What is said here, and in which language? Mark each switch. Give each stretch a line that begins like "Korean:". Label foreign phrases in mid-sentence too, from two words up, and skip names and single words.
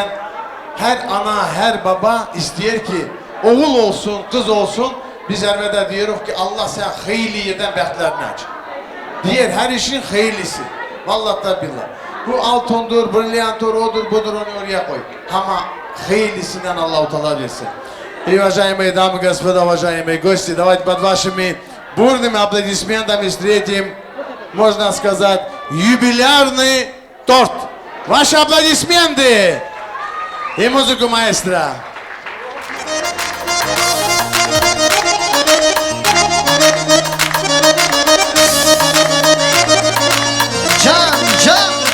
Turkish: Her ana, her baba ister ki oğul olsun, kız olsun. Biz elbette diyoruz ki Allah sen hayırlı yerden bəxtlerini aç. Diğer her işin hayırlısı. Vallahi da billahi. Bu altındır, brilyantur, odur, budur, onu oraya koy. Ama hayırlısından Allah-u Teala versin.
Russian: И, уважаемые дамы и господа, уважаемые гости, давайте под вашими бурными аплодисментами встретим, можно сказать, юбилярный торт. Ваши аплодисменты и музыку маэстро.
Turkish: Can, can.